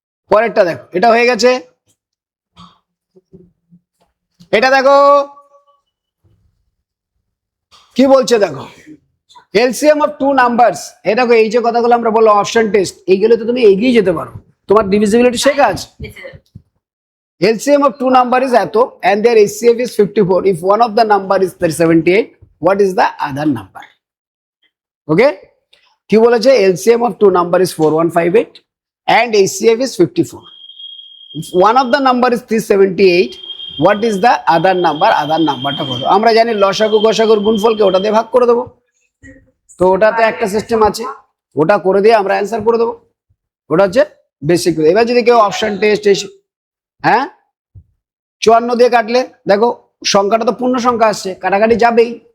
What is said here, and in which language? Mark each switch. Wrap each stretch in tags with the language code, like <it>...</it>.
<bn>পরেরটা দেখো, এটা হয়ে গেছে, এটা দেখো কি বলছে, দেখো এলসিএম অফ টু নাম্বারস। এই দেখো, এই যে কথাগুলো আমরা বললাম অপশন টেস্ট, এইগুলো তো তুমি এগিয়ে যেতে পারো, তোমার ডিভিজিবিলিটি শেখা আছে।</bn> <en>LCM of two number is</en> <bn>এত</bn> <en>and their HCF is 54. If one of the number is 78, what is the other number? Okay,</en> <bn>কি বলেছে?</bn> <en>LCM of two number is 4158 and HCF is 54. If one of the number is 378, what is the other number?</en> <bn>Other numberটা কত? আমরা জানি লসাগু গসাগুর গুণফলকে ওটা দিয়ে ভাগ করে দেবো, তো ওটাতে একটা সিস্টেম আছে, ওটা করে দিয়ে আমরা অ্যান্সার করে দেবো, ওটা হচ্ছে বেসিক। এবার যদি কেউ অপশন টেস্ট এসে, হ্যাঁ 54 দিয়ে কাটলে দেখো সংখ্যাটা তো পূর্ণ সংখ্যা আসছে, কাটাকাটি যাবেই।</bn>